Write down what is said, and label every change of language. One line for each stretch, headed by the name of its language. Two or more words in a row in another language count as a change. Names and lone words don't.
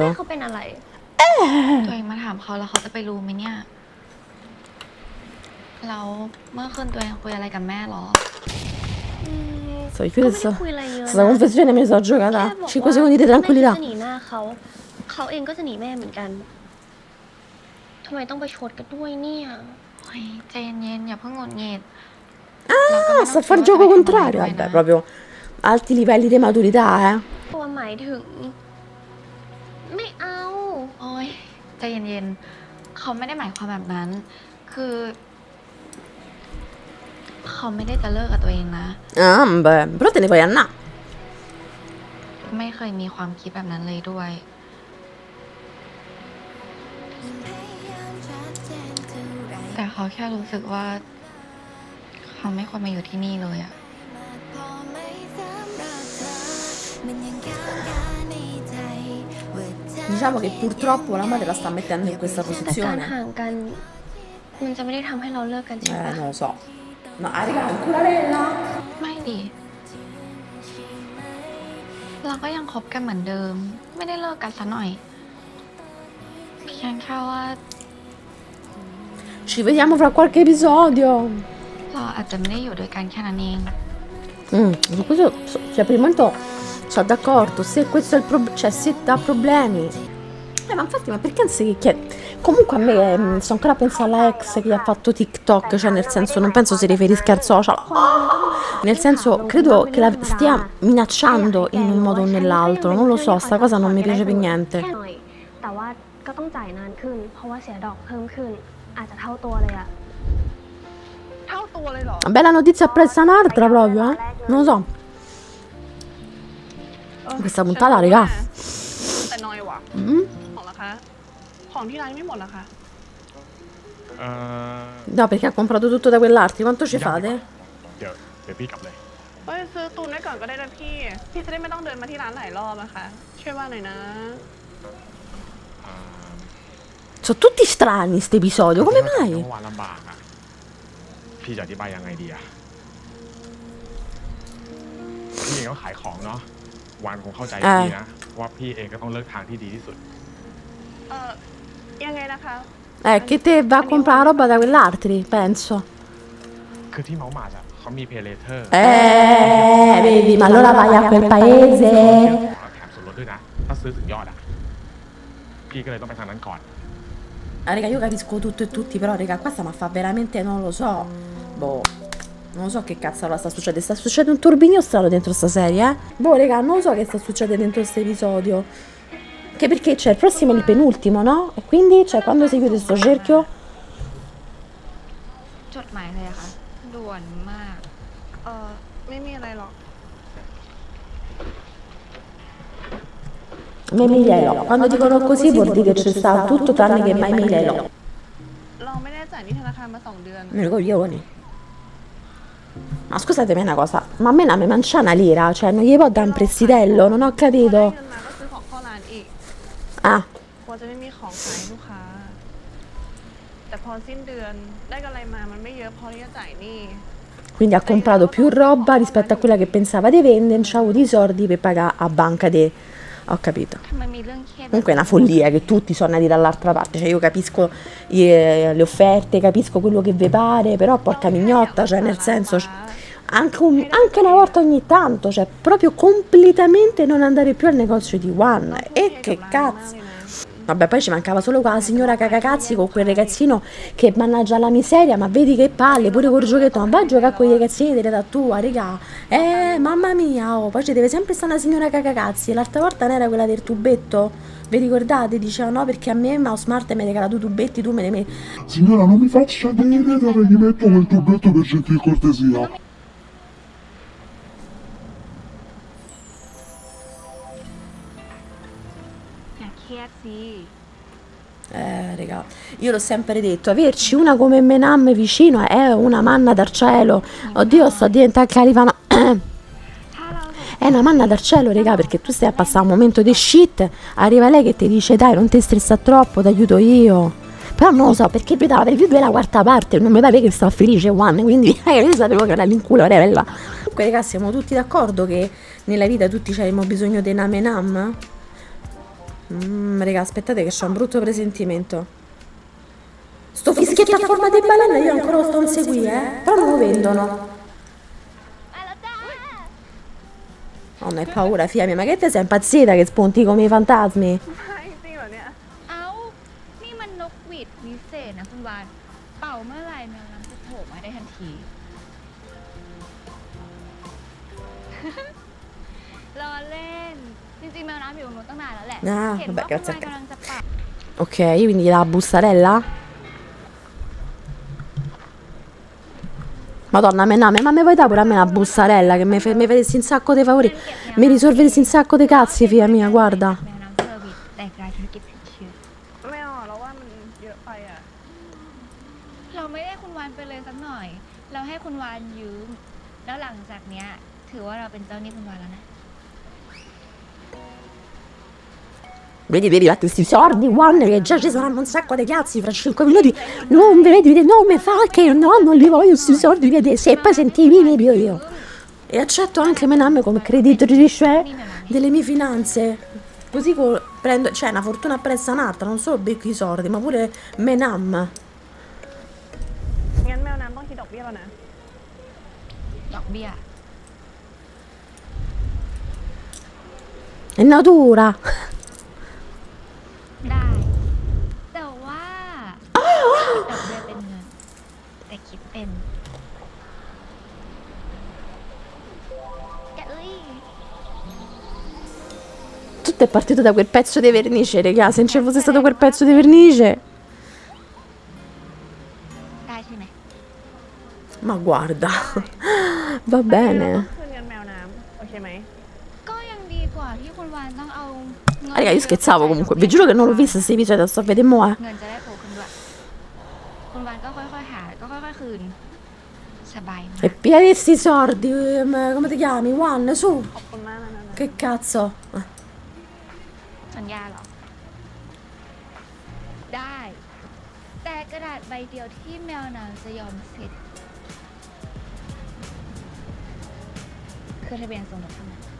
Thai: เขาเป็นอะไร ตัวเองมาถามเขาแล้วเขาจะไปรู้ไหมเนี่ย แล้วเมื่อคืนตัวเองคุยอะไรกับแม่หรอ
Italian: So, io
Thai: ก็
Italian: chiudo
Thai: ไม่ได้
Italian: sta,
Thai: คุยอะไรเยอะ
Italian: sta confessione mi sono
Thai: แค่
Italian: giocata
Thai: บอก
Italian: 5 secondi di
Thai: แม่คิด
Italian: tranquillità.
Thai: จะหนีหน้าเขา เขาเองก็จะหนีแม่เหมือนกัน ทำไมต้องไปชดกันด้วยเนี่ย เฮ้ยใจเย็นๆอย่าเพิ่งหงุดหงิด
Italian: Ah, sta a fare il gioco contrario. Vabbè, proprio alti livelli di maturità, eh.
Thai: ตัวหมายถึง ไม่เอา โอ้ยใจเย็นๆเขาไม่ได้หมายความแบบนั้น คือ เขาไม่ได้จะเลิกกับตัวเองนะ
Italian: Ah, beh, però te ne puoi andare.
Thai: ไม่เคยมีความคิดแบบนั้นเลยด้วย แต่เขาแค่รู้สึกว่า เขาไม่ควรมาอยู่ที่นี่เลยอะ
Italian: Diciamo che purtroppo la madre la sta mettendo in questa
Thai: แต่การ
Italian: posizione.
Thai: ห่างกัน มันจะไม่ได้ทำให้เราเลิกกันใช่ไหม
Italian: Non lo so. No, ha regalato ancora Lella?
Thai: ไม่ดิ เราก็ยังคบกันเหมือนเดิม ไม่ได้เลิกกันซะหน่อย เพียงแค่ว่า
Italian: Ci vediamo fra qualche episodio.
Thai: เราอาจจะไม่ได้อยู่ด้วยกันแค่นั้นเอง
Italian: Su questo, cioè, per il momento sono d'accordo. Se questo è il problema, cioè, se dà problemi. Ma infatti, ma perché non si chiede? Comunque a me sto ancora a pensare alla ex che gli ha fatto TikTok, cioè nel senso, non penso si riferisca al social. Nel senso, credo che la stia minacciando in un modo o nell'altro. Non lo so, sta cosa non mi piace per niente.
Thai: แค่หน่อย แต่ว่าก็ต้องจ่ายนานขึ้น เพราะว่าเสียดอกเพิ่มขึ้น อาจจะเท่าตัวเลยอะ เท่าตัวเลยเหรอ
Italian: Una bella notizia appressa un'altra proprio, eh? Non lo so.
Thai: เออ
Italian: Questa puntata, raga.
Thai: แต่น้อยว่ะ Mm? ของราคาของที่ร้านไม่หมดเหรอคะ
Italian: No, perché ha comprato tutto da quell'arte. Quanto ci fate?
Thai: เดี๋ยวพี่กลับเลย เอ้ยซื้อตูนไว้ก่อนก็ได้นะพี่ พี่จะได้ไม่ต้องเดินมาที่ร้านหลายรอบอะค่ะ ช่วยว่าหน่อยนะ
Italian: Sono tutti strani sti episodi, come
Thai: เมื่
Italian: mai?
Thai: อวานลำบากอ่ะ พี่จะอธิบายยังไงดีอ่ะ พี่เองก็ขายของเนาะ วานคงเข้าใจพี่นะ ว่าพี่เองก็ต้องเลือกทางที่ดีที่สุด ยังไงนะคะ
Italian: Che te va a comprare roba da quell'altri, penso.
Thai: คือที่เมาส์มาดอ่ะเขามีเพย์เลเทอร์
Italian: Vedi, ma allora vai a quel paese.
Thai: แถมส่วนลดด้วยนะ ถ้าซื้อถึงยอดอ่ะ พี่ก็เลยต้องไปทางนั้นก่อน
Italian: Ah, raga, io capisco tutto e tutti, però, raga, qua stiamo a fa veramente, non lo so. Boh. Non lo so che cazzo sta succedendo. Sta succedendo un turbinio strano dentro sta serie, eh? Boh, raga, non lo so che sta succedendo dentro questo episodio. Che perché c'è il prossimo e il penultimo, no? E quindi, cioè, quando si chiude sto cerchio?
Thai: จดหมายเลยอะค่ะด่วนมาก ไม่มีอะไรหรอก
Italian: Memilelo. Quando dicono così vuol dire che c'è stato tutto tranne che mai Memilelo.
Thai: เราไม่ได้จ่ายหนี่ธนาคารมา2 เดือน
Italian: Mi coglioni. Ma scusatemi una cosa, ma a me non mi mancia una lira, cioè non gli può dare un prestitello, non ho
Thai: พอได้
Italian: capito.
Thai: เงินมาก็ซื้อของเข้าร้านอีก
Italian: Ah,
Thai: กลัวจะไม่มีของขายให้ลูกค้า แต่พอสิ้นเดือนได้กำไรมามันไม่เยอะพอที่จะจ่ายหนี้
Italian: quindi ha comprato più roba rispetto a quella che pensava di vendere, non c'ha avuto i soldi per pagare a banca di... Ho capito.
Thai: ทำไมมีเรื่องเครียด
Italian: Comunque è una follia che tutti sono andati dall'altra parte, cioè io capisco le offerte, capisco quello che vi pare, però porca mignotta, cioè nel senso anche una volta ogni tanto, cioè proprio completamente non andare più al negozio di One. E che cazzo. Vabbè, poi ci mancava solo qua la signora cagacazzi con quel ragazzino che mannaggia la miseria, ma vedi che palle, pure col giochetto, ma vai a giocare con i ragazzini dell'età tua, regà. Mamma mia, oh, poi ci deve sempre stare una signora cagacazzi. L'altra volta non era quella del tubetto? Vi ricordate? Diceva no, perché a me Mouse Smart mi ha regalato i tubetti, tu me li metti. Signora, non mi faccia vedere dove gli metto quel tubetto per gentil cortesia.
Thai: อย่าเครียดสิ
Italian: Raga, io l'ho sempre detto, averci una come Menam vicino è una manna dal cielo. Oddio, sto diventando califano.
Thai: ถ้าเราสอง
Italian: È una manna dal cielo, raga, perché tu stai a passare un momento di shit, arriva lei che ti dice dai, non ti stressa troppo, ti aiuto io. Però non lo so, perché mi dava per più della quarta parte, non mi pare che stavo felice One, quindi io sapevo che era l'inculo, era bella. Comunque, raga, siamo tutti d'accordo che nella vita tutti abbiamo bisogno di Namenam? Raga, aspettate che c'ho un brutto presentimento. Sto fischietto a forma di balena io ancora lo sto inseguendo, però non lo vendono.
Thai: ไปแล้วจ้า
Italian: Oh, non hai paura, figlia mia, ma che te sei impazzita che spunti come i fantasmi?
Thai: ใช่จริงเหรอเนี่ย เอ้า นี่มันนกหวีดวิเศษนะคุณวาน เป่าเมื่อไหร่แมวน้ำจะโผล่มาได้ทันที รอเล่น จริงๆแมวน้ำอยู่ตรงนู้นตั้งนานแล้วแหละ
Italian: Ah,
Thai: เห็น
Italian: vabbè,
Thai: ว่าคุณ
Italian: grazie
Thai: วา
Italian: a
Thai: น
Italian: te.
Thai: กำลังจะเป่า
Italian: Ok, quindi la bustarella? Madonna, ma mi vuoi dare pure a me la bustarella che mi faresti un sacco di favori? Mi risolveresti un sacco di cazzi, figlia mia, guarda.
Thai: แมวน้ำเซอร์วิสแตกรายธุรกิจสินเชื่อ ไม่เอาเราว่ามันเยอะไปอ่ะ เราไม่ได้คุณวานไปเลยสักหน่อย เราให้คุณวานยืม แล้วหลังจากเนี้ย ถือว่าเราเป็นเจ้าหนี้คุณวานแล้วนะ
Italian: Vedi, vedi, questi sordi, One, che già ci saranno un sacco di cazzi fra 5 minuti. Non vedi, non mi fa che no, non li voglio questi sordi, vedi, se poi sentivi io. E accetto anche Menam come creditrice delle mie finanze. Così prendo, cioè una fortuna appressa un'altra, non solo becco i soldi, ma pure Menam.
Thai: งั้นแมวน้ำต้องคิดดอกเบี้ยแล้วนะ ดอกเบี้ย
Italian: È natura.
Thai: ได้ แต่ว่าดอกเบี้ยเป็นเงิน แต่คิดเป็นเอ้ย
Italian: Tutto è partito da quel pezzo di vernice, raga. Se non ci fosse stato quel pezzo di vernice.
Thai: ได้ใช่ไหม
Italian: Ma guarda. Va
Thai: เรา
Italian: bene.
Thai: ต้องคืนเงินแมวน้ำโอเคไหม ก็ยังดีกว่าที่คุณวานต้องเอาเงิน
Italian: Raga, io scherzavo comunque. Vi giuro che non l'ho vista questi episodi, sto a vedere mo',
Thai: เงินจะได้โผล่ขึ้นด้วย คุณวานก็ค่อยๆหา ก็ค่อยๆคืน สบายมาก
Italian: E piedi sti sordi, come ti chiami? One, su.
Thai: ขอบคุณมากนะ
Italian: Che cazzo?
Thai: สัญญาเหรอ ได้ แต่กระดาษใบเดียวที่แมวน้ำจะยอมเซ็นคือทะเบียนสมรสเท่านั้น